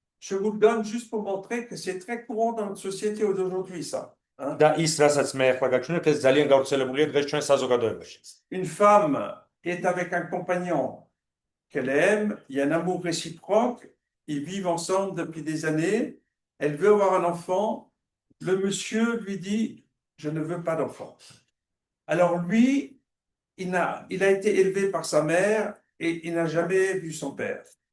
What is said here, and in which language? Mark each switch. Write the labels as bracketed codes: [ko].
[fr] Je vous le donne juste pour montrer que c'est très courant dans notre société d'aujourd'hui, ça. Hein? [ka] და ის, რასაც მე ახლა გაჩვენებ, ეს ძალიან გავრცელებულია დღეს ჩვენ საზოგადოებაში. [fr] Une femme est avec un compagnon qu'elle aime, il y a un amour réciproque, ils vivent ensemble depuis des années, elle veut avoir un enfant, le monsieur lui dit « je ne veux pas d'enfant ». Alors lui, il a été élevé par sa mère et il n'a jamais vu son père.